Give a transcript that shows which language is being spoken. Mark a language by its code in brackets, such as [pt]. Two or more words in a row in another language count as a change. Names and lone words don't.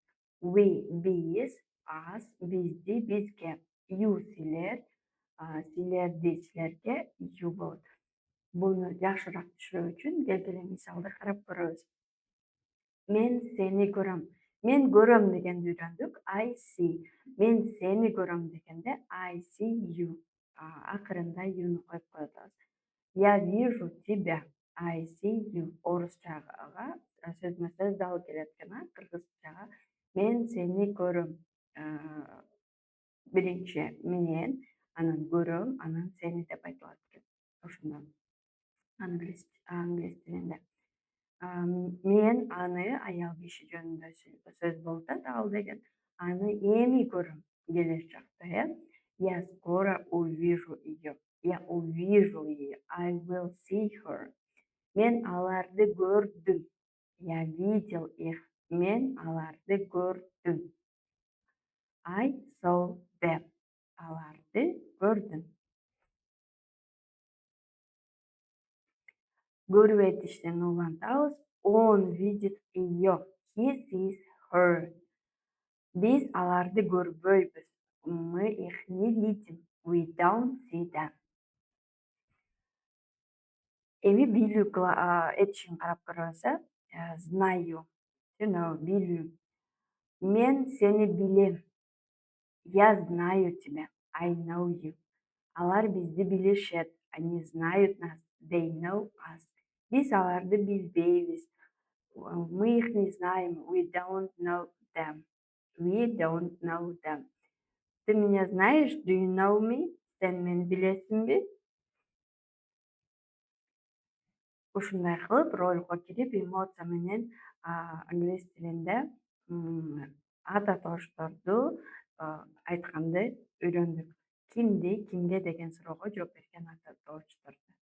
[ky] We биз, us бизди, бизге. You силер, силерди, силерге you болот. Буну жакшыраак түшүнүү үчүн келгиле мисалды карап көрөбүз. Мен сени көрөм. Мен көрөм дегенди үйрөндүк. [en] I see. [ky] Мен сени көрөм дегенде [en] I see you. [ky] Акырында you'ну коюп коебуз. [ru] Я вижу тебя. [en] I see you. [ky] Орусчага сөзмө сөз дал келет экен, кыргызчага мен сени көрөм. Биринчи мен, анан көрөм, анан сени деп айтылат экен. Ошондон англис тилинде. Мен аны аял киши жөнүндө сөз болуп атат, ал деген аны эми көрөм келечекте, [ru] Я скоро увижу ее. Я увижу ее. [en] I will see her. [ky] Мен аларды көрдүм. [ru] Я видел их. [ky] Мен аларды көрдүм. [en] I saw them. [ky] Аларды көрдүм. Көрүп этиштен улантабыз. [ru] Он видит ее. [en] He sees her. [ky] Биз аларды көрбөйбүз. [ru] Мы их не видим. [en] We don't see them. [ky] Эми билүү этишин карап көрөбүз. [ru] Знаю. [en] To know, [ky] билүү. Мен сени билем. [ru] Я знаю тебя. [en] I know you. [ky] Алар бизди билишет. [ru] Они знают нас. [en] They know us. [ky] Биз аларды билбейбиз. [ru] Мы их не знаем. [en] We don't know them. We don't know them. [ru] Ты меня знаешь? [en] Do you know me? [ky] Сен мени билесиңби? Ушундай кылып ролго кирип эмоция менен англис тилинде ата тоошторду айтканды үйрөндүк. Кимди, кимге деген суроого жооп берген ата тоочторду.